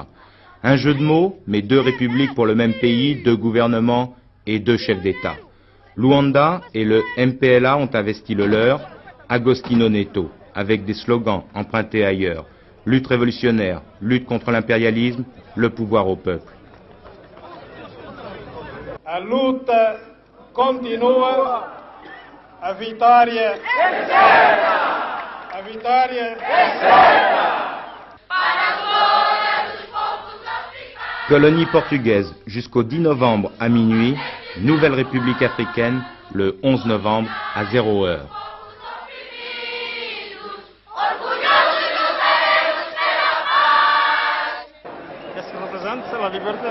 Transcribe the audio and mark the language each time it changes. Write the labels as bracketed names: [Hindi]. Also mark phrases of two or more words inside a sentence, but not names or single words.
[French] Un jeu de mots, mais 2 républiques pour le même pays, 2 gouvernements et 2 chefs d'État. Luanda et le MPLA ont investi le leur, Agostinho Neto, avec des slogans empruntés ailleurs. Lutte révolutionnaire, lutte contre l'impérialisme, le pouvoir au peuple. [Portuguese] A luta continua, a vitória é certa! A vitória é certa! [French] Colonie portugaise jusqu'au 10 novembre à minuit, nouvelle République africaine le 11 novembre à 0 heure. Qu'est-ce que représente ça, la liberté?